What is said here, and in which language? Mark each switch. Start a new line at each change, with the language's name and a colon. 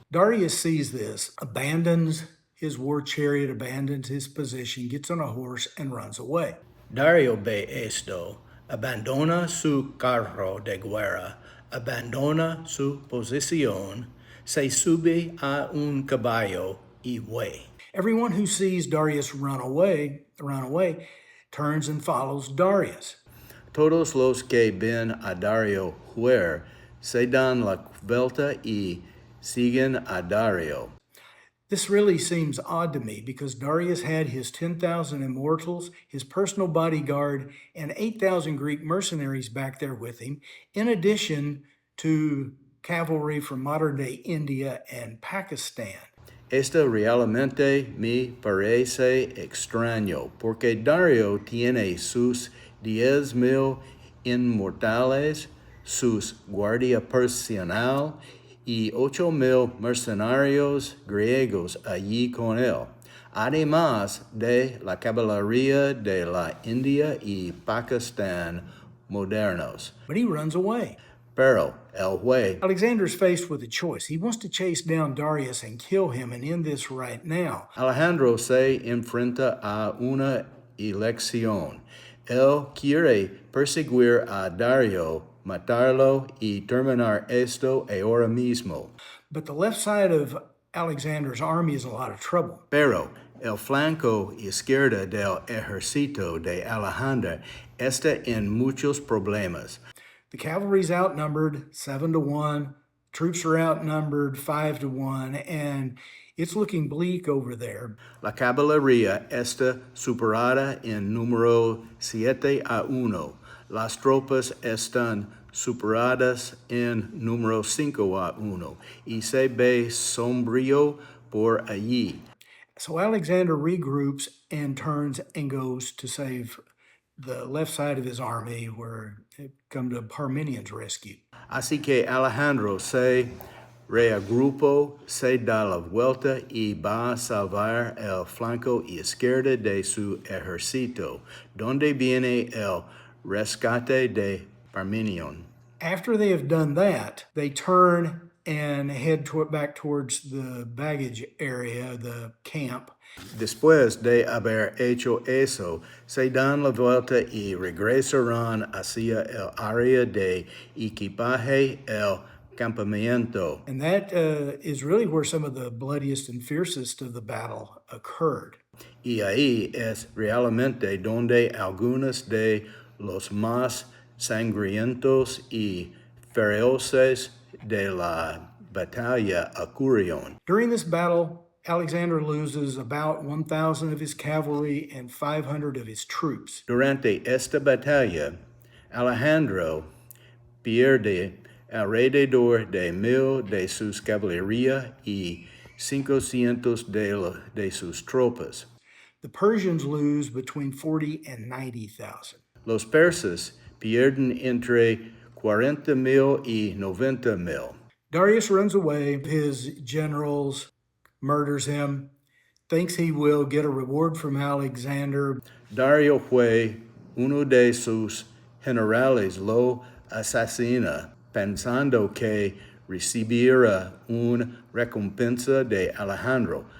English: Darius sees this, abandons his war chariot, abandons his position, gets on a horse, and runs away.
Spanish: Dario ve esto, abandona su carro de guerra, abandona su posición, se sube a un caballo y huye.
English: Everyone who sees Darius run away, turns and follows Darius.
Spanish: Todos los que ven a Dario huir se dan la vuelta y siguen a Dario.
English: This really seems odd to me because Darius had his 10,000 immortals, his personal bodyguard, and 8,000 Greek mercenaries back there with him, in addition to cavalry from modern day India and Pakistan.
Spanish: Esto realmente me parece extraño, porque Dario tiene sus 10,000 inmortales, sus guardia personal y 8,000 mercenarios griegos allí con él, además de la caballería de la India y Pakistán modernos.
English: But he runs away.
Spanish: Pero el huye.
English: Alexander's faced with a choice. He wants to chase down Darius and kill him and end this right now.
Spanish: Alejandro se enfrenta a una elección. Él quiere perseguir a Dario, matarlo y terminar esto ahora mismo.
English: But the left side of Alexander's army is in a lot of trouble.
Spanish: Pero el flanco izquierdo del ejército de Alejandro está en muchos problemas.
English: The cavalry's outnumbered 7-1, troops are outnumbered 5-1, and it's looking bleak over there.
Spanish: La caballería está superada en número 7-1. Las tropas están superadas en número 5-1 y se ve sombrío por allí.
English: So Alexander regroups and turns and goes to save the left side of his army where it come to Parmenions' rescue.
Spanish: Así que Alejandro se reagrupó, se da la vuelta y va a salvar el flanco izquierdo de su ejército, donde viene el rescate de Parmenion.
English: After they have done that, they turn and head back towards the baggage area, the camp.
Spanish: Después de haber hecho eso, se dan la vuelta y regresarán hacia el área de equipaje, el campamento.
English: And that is really where some of the bloodiest and fiercest of the battle occurred.
Spanish: Y ahí es realmente donde algunos de los más sangrientos y feroces de la batalla ocurrieron.
English: During this battle, Alexander loses about 1,000 of his cavalry and 500 of his troops.
Spanish: Durante esta batalla, Alejandro pierde alrededor de 1,000 de sus caballería y 500 de sus tropas.
English: The Persians lose between 40 and 90,000.
Spanish: Los persas pierden entre 40,000 y 90,000.
English: Darius runs away. His generals murders him, thinks he will get a reward from Alexander.
Spanish: Dario fue uno de sus generales lo asesina, pensando que recibir una recompensa de Alejandro.